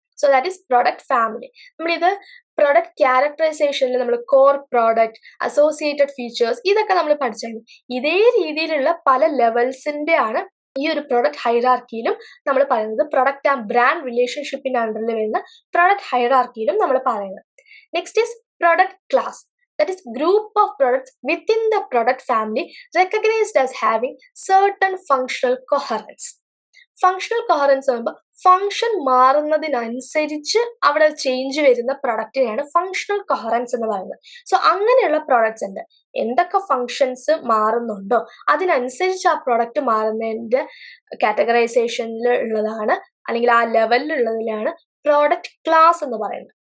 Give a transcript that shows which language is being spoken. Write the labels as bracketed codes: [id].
[en] So that is product family. [ml] നമ്മളിത് product ക്യാരക്ടറൈസേഷനിൽ നമ്മൾ core product, associated features ഇതൊക്കെ നമ്മൾ പഠിച്ചായിരുന്നു. ഇതേ രീതിയിലുള്ള പല ലെവൽസിന്റെ ആണ് ഈ ഒരു പ്രൊഡക്റ്റ് ഹൈറാർക്കിയിലും നമ്മൾ പറയുന്നത്. പ്രൊഡക്റ്റ് ആൻഡ് ബ്രാൻഡ് റിലേഷൻഷിപ്പിന്റെ അണ്ടറിൽ വരുന്ന പ്രൊഡക്റ്റ് ഹൈറാർക്കിയിലും നമ്മൾ പറയുന്നത്. [en] Next is product class. That is group of products within the product family recognized as having certain functional coherence. [ml] Functional coherence പറയുമ്പോൾ ഫങ്ഷൻ മാറുന്നതിനനുസരിച്ച് അവിടെ ചേഞ്ച് വരുന്ന പ്രൊഡക്റ്റിനെയാണ് ഫങ്ഷണൽ കൊഹറൻസ് എന്ന് പറയുന്നത്. സോ അങ്ങനെയുള്ള പ്രോഡക്ട്സ് ഉണ്ട്, എന്തൊക്കെ ഫങ്ഷൻസ് മാറുന്നുണ്ടോ അതിനനുസരിച്ച് ആ പ്രൊഡക്റ്റ് മാറുന്നതിന്റെ കാറ്റഗറൈസേഷനിൽ ഉള്ളതാണ്, അല്ലെങ്കിൽ ആ ലെവലിലുള്ളതിലാണ് പ്രോഡക്റ്റ് ക്ലാസ് എന്ന് പറയുന്നത്.